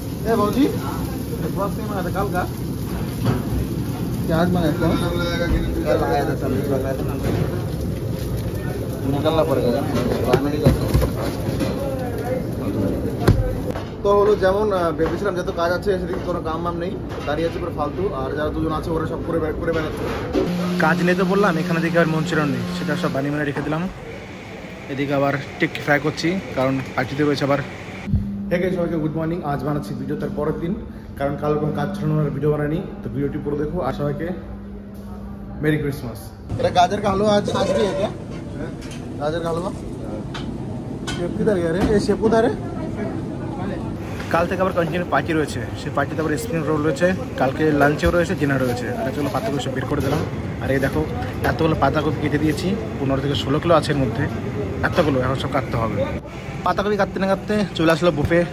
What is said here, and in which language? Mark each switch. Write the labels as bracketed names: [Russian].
[Hindi] ए भाजी प्रॉन्स नहीं मंगाया था कल का? क्या आज मंगाया था? कल आया था, तब लगाया था ना, निकलना पड़ेगा [Bangla] তো হলো যেমন ভেবেছিলাম, যত কাজ আছে সেদিকে কোনো কাম বাম নেই, দাঁড়িয়ে আছে পুরো ফালতু। আর যারা দুজন আছে ওরা সব করে বেড়াচ্ছে। কাজ নেই তো বললাম, এখানে দিকে আর মঞ্চুরিয়ান নেই, সেটা সব বানিয়ে মানে রেখে দিলাম। এদিকে আবার টিক ফ্রাই করছি, কারণ পার্টিতে রয়েছে আবার। ঠিক আছে, সবাইকে গুড মর্নিং। আজ বানাচ্ছি ভিডিও তার পরের দিন, কারণ কাল কোনো কাজ ছাড়ানোর ভিডিও বানানি। তো ভিডিওটি পুরো দেখো, আর সবাইকে মেরি ক্রিসমাস। এটা [Hindi] গাজর কা হালুয়া आज भी है क्या? गाजर का हलवा शेप किधर गया रे? ये शेप उधर है। [Bangla] কাল থেকে আবার কন্টিনিউ পার্টি রয়েছে, সেই পার্টিতে আবার স্প্রিং রোল রয়েছে, কালকে লাঞ্চেও রয়েছে, ডিনার রয়েছে। আর চলো পাতাগুলো সব বের করে দিলাম। আর এই দেখো এতগুলো পাতাকপি কেটে দিয়েছি, 15 থেকে 16 কিলো আছে এর মধ্যে। এতগুলো এখন সব কাটতে হবে। পাতাকপি কাটতে না কাটতে চলে আসলো বুফে।